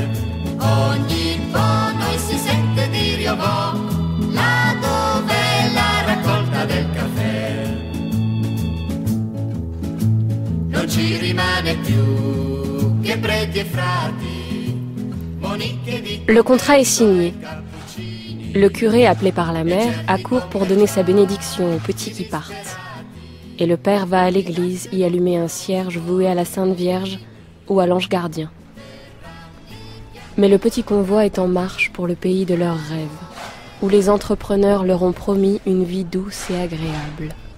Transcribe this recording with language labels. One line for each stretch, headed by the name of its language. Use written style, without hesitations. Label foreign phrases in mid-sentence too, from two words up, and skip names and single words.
Italian: Ogni po' noi si sente dire ovò, là dove la raccolta del caffè. Non ci rimane più che preti e frati,
French: Le contrat est signé. Le curé, appelé par la mère, accourt pour donner sa bénédiction aux petits qui partent. Et le père va à l'église y allumer un cierge voué à la Sainte Vierge ou à l'ange gardien. Mais le petit convoi est en marche pour le pays de leurs rêves, où les entrepreneurs leur ont promis une vie douce et agréable.